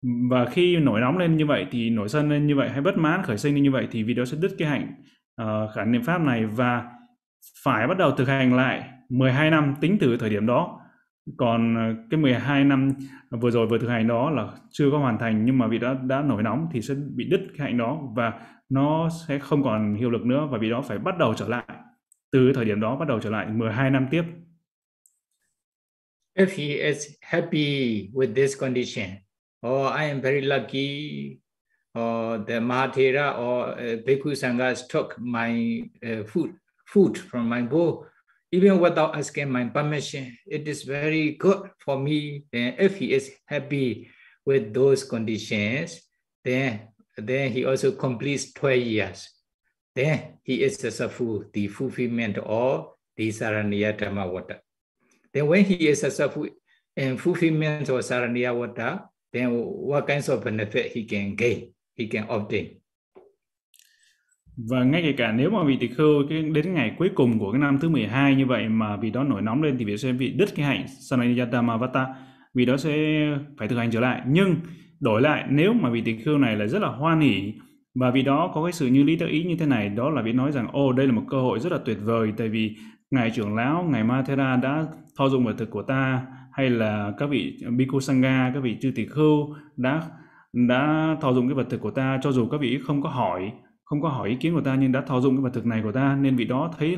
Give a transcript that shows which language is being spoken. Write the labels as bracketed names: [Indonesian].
[Vietnamese] Và khi nổi nóng lên như vậy, thì nổi sân lên như vậy, hay bất mãn khởi sinh lên như vậy, thì vị đó sẽ đứt cái hạnh khả niệm pháp này và phải bắt đầu thực hành lại 12 năm tính từ thời điểm đó. Còn cái 12 năm vừa rồi vừa thực hành đó là chưa có hoàn thành, nhưng mà vị đó đã nổi nóng thì sẽ bị đứt cái hạnh đó và nó sẽ không còn hiệu lực nữa, và vị đó phải bắt đầu trở lại từ thời điểm đó, bắt đầu trở lại 12 năm tiếp. [English] If he is happy with this condition, or I am very lucky, or the Mahathera or Bhikkhu Sangha took my food from my bowl, even without asking my permission, it is very good for me. And if he is happy with those conditions, then he also completes 12 years. Then he is successful, the fulfillment of the Saraniya Dhamma water. Then when he is successful in fulfillment of Saraniya water, then what kinds of benefit he can gain, he can obtain? [Vietnamese] Và ngay cả nếu mà vị tỳ khưu đến ngày cuối cùng của cái năm thứ 12 như vậy mà vì đó nổi nóng lên, thì vị sẽ bị đứt cái hạnh Saraniya Dhammavata, vì đó sẽ phải thực hành trở lại. Nhưng đổi lại, nếu mà vị tỳ khưu này là rất là hoan hỷ và vì đó có cái sự như lý tự ý như thế này, đó là vị nói rằng ồ đây là một cơ hội rất là tuyệt vời, tại vì ngài trưởng lão, ngài Mahathera đã thọ dụng vật thực của ta, hay là các vị Bhikkhu Sangha, các vị chư tỳ khưu đã thọ dụng cái vật thực của ta, cho dù các vị không có hỏi ý kiến của ta, nhưng đã thọ dụng cái vật thực này của ta, nên vị đó